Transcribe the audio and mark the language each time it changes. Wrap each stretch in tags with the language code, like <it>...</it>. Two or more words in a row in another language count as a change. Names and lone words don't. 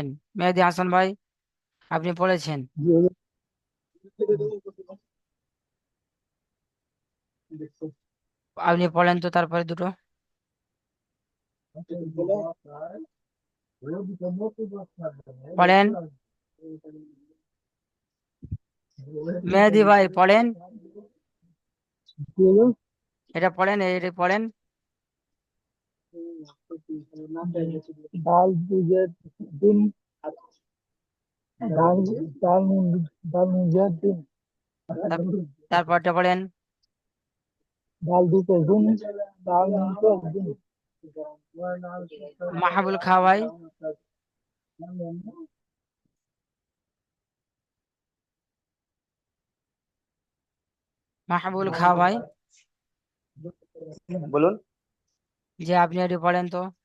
<bn>মেহেদি হাসান ভাই আপনি পড়েছেন। আপনি পড়েন তো তারপরে দুটো। পড়েন মেহেদি ভাই, পড়েন। এটা পড়েন, এটা পড়েন।</bn> <hi>दाल दूजे दिन दाल दाल दाल दूजे दिन</hi> <bn>তার- তারপরটা পড়েন।</bn> <hi>दाल दूजे दिन दाल दूजे दिन</hi> <bn>মাহাবুল খা ভাই। মাহাবুল খা ভাই। বলুন যে আপনি এটি পড়েন তো।</bn>